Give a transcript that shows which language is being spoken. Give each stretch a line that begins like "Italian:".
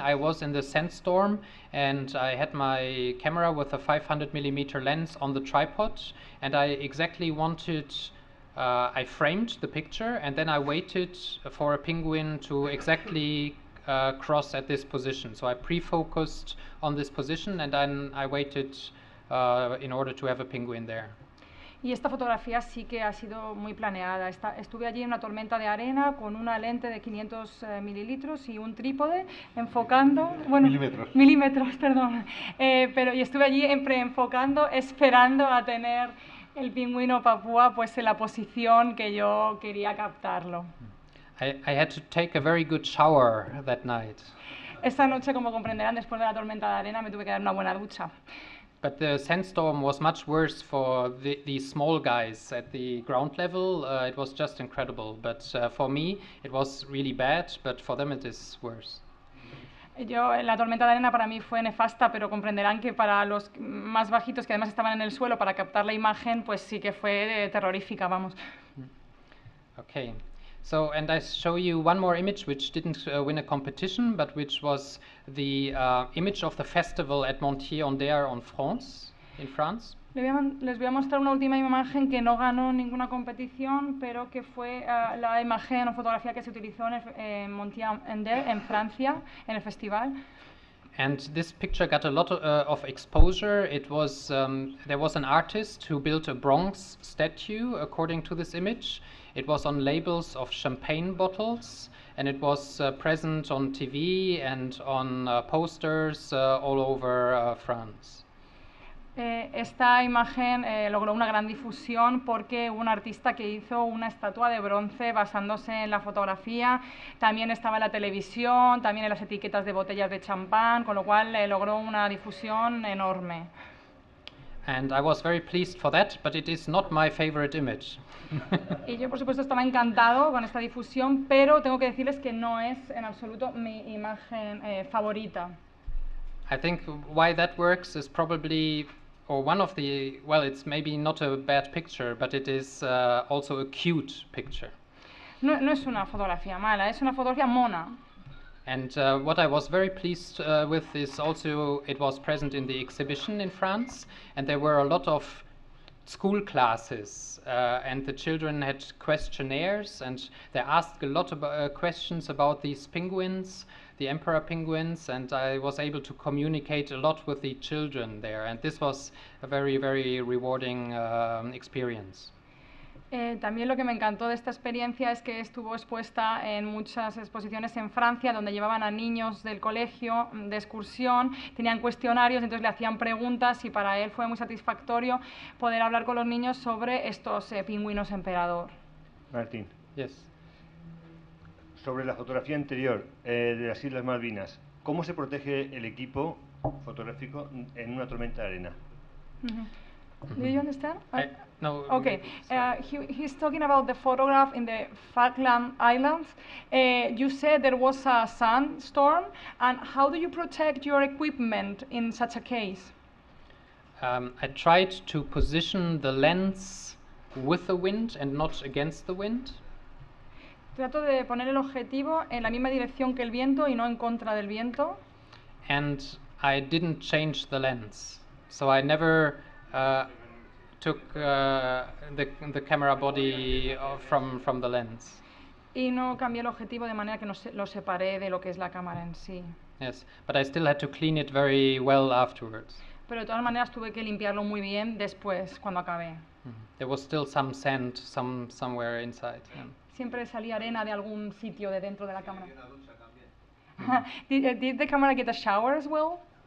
English: I was in the sandstorm and I had my camera with a 500mm lens on the tripod, and I exactly wanted, I framed the picture and then I waited for a penguin to exactly cross at this position. So I pre-focused on this position and then I waited in order to have a penguin there.
Spanish: Y esta fotografía sí que ha sido muy planeada. Estuve allí en una tormenta de arena con una lente de 500 mililitros y un trípode enfocando... Bueno, milímetros, perdón. Y estuve allí enfocando, esperando a tener el pingüino papúa pues en la posición que yo quería captarlo.
English: I had to take a very good shower that night.
Spanish: Esta noche, como comprenderán, después de la tormenta de arena me tuve que dar una buena ducha.
English: But the sandstorm was much worse for these small guys at the ground level. It was just incredible. But for me, it was really bad, but for them it is worse.
Spanish: La tormenta de arena para mí fue nefasta, pero comprenderán que para los más bajitos, que además estaban en el suelo para captar la imagen, pues sí que fue terrorífica, vamos.
English: Okay. So, and I show you one more image which didn't win a competition, but which was the image of the festival at Montier-en-Der in France.
Spanish: Les voy a mostrar una última imagen que no ganó ninguna competición, pero que fue la imagen o fotografía que se utilizó en Montier-en-Der, en Francia, en el festival.
English: And this picture got a lot of exposure. It was there was an artist who built a bronze statue according to this image. It was on labels of champagne bottles, and it was present on TV and on posters all over France.
Spanish: Esta imagen logró una gran difusión porque hubo un artista que hizo una estatua de bronce basándose en la fotografía. También estaba en la televisión, también en las etiquetas de botellas de champán, con lo cual logró una difusión enorme.
English: And I was very pleased for that, but it is not my favorite image.
Spanish: Y yo, por supuesto, estaba encantado con esta difusión, pero tengo que decirles que no es en absoluto mi imagen favorita.
English: I think why that works is probably, or one of the, well, it's maybe not a bad picture, but it is also a cute picture.
Spanish: No es una fotografía mala, es una fotografía mona.
English: And what I was very pleased with is also it was present in the exhibition in France, and there were a lot of school classes, and the children had questionnaires, and they asked a lot of questions about these penguins, the emperor penguins, and I was able to communicate a lot with the children there, and this was a very, very rewarding experience.
Spanish: También lo que me encantó de esta experiencia es que estuvo expuesta en muchas exposiciones en Francia, donde llevaban a niños del colegio de excursión, tenían cuestionarios, entonces le hacían preguntas y para él fue muy satisfactorio poder hablar con los niños sobre estos pingüinos emperador. Martín.
English: Yes.
Spanish: Sobre la fotografía anterior de las Islas Malvinas, ¿cómo se protege el equipo fotográfico en una tormenta de arena?
English: Do you understand? No. Okay. He's talking about the photograph in the Falkland Islands. You said there was a sandstorm, and how do you protect your equipment in such a case? I tried to position the lens with the wind and not against the wind.
Spanish: Trato de poner el objetivo en la misma dirección que el viento y no en contra del viento.
English: And I didn't change the lens, so I never took the camera body from the lens.
Spanish: Y no cambié el objetivo de manera que no lo separé de lo que es la cámara en sí.
English: Yes, but I still had to clean it very well afterwards.
Spanish: Pero de todas maneras tuve que limpiarlo muy bien después, cuando acabé.
English: There was still some sand somewhere inside. Yeah.
Spanish: Siempre salía arena de algún sitio de dentro de la cámara.
English: Did the camera get a shower as well?